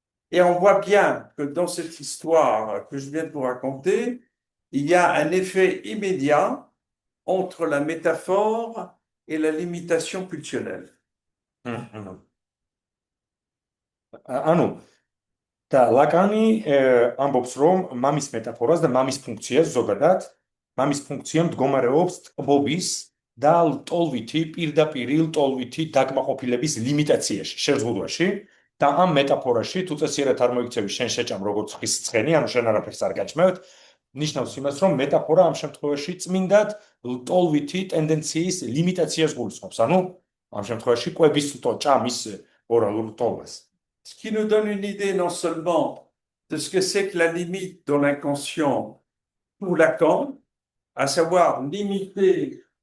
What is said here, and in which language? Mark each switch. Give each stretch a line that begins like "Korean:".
French: Et on voit bien que dans cette histoire que je viens de vous raconter, il y a un effet immédiat entre la métaphore et la limitation pulsionnelle.
Georgian: ანუ და ლაკანი ამბობს რომ მამის მეტაფორას და მამის ფუნქციას ზოგადად მამის ფუნქცია მდგომარეობს ტკბობის და ლტოლვითი პირდაპირი ლტოლვითი დაკმაყოფილების ლიმიტაციაში შეზღუდვაში და ამ მეტაფორაში თუ წესიერად არ მოიქცევი შენ შეჭამ როგორც ხის ცხენი ანუ შენ არაფერს არ გაჭმევთ ნიშნავს იმას რომ მეტაფორა ამ შემთხვევაში წმინდად ლტოლვითი ტენდენციის ლიმიტაციას გულისხმობს ანუ ამ შემთხვევაში კვების ჭამის ორალურ ლტოლვას
French: Ce qui nous donne une idée non seulement de ce que c'est que la limite dans l'inconscient pour Lacan, à savoir limiter